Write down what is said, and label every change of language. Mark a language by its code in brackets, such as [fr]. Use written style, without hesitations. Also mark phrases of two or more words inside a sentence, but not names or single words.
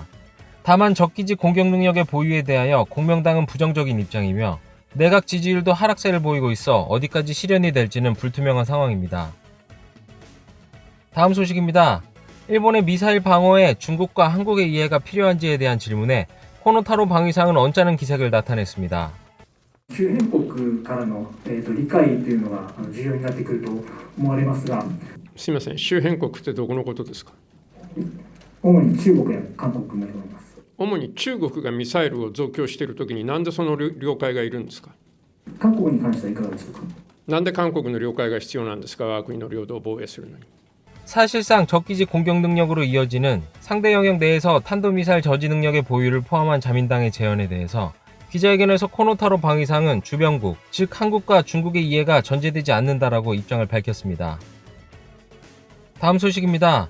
[ko] 다만 적기지 공격 능력의 보유에 대하여 공명당은 부정적인 입장이며 내각 지지율도 하락세를 보이고 있어 어디까지 실현이 될지는 불투명한 상황입니다. 다음 소식입니다. 일본의 미사일 방어에 중국과 한국의 이해가 필요한지에 대한 질문에 코노타로 방위상은 언짢은 기색을 나타냈습니다. [ja] 周辺国からの、理解というのが重要になってくると思われますが、すみません、周辺国ってどこのことですか？主に中国や韓国になります。主に中国がミサイルを増強しているときになんでその了解がいるんですか？韓国に関してはいかがでしょうか？なんで韓国の了解が必要なんですか？我が国の領土を防衛するのに。 [ko] 사실상 적기지 공격 능력으로 이어지는 상대 영역 내에서 탄도미사일 저지 능력의 보유를 포함한 자민당의 제언에 대해서 기자회견에서 코노타로 방위상은 주변국, 즉 한국과 중국의 이해가 전제되지 않는다라고 입장을 밝혔습니다. 다음 소식입니다.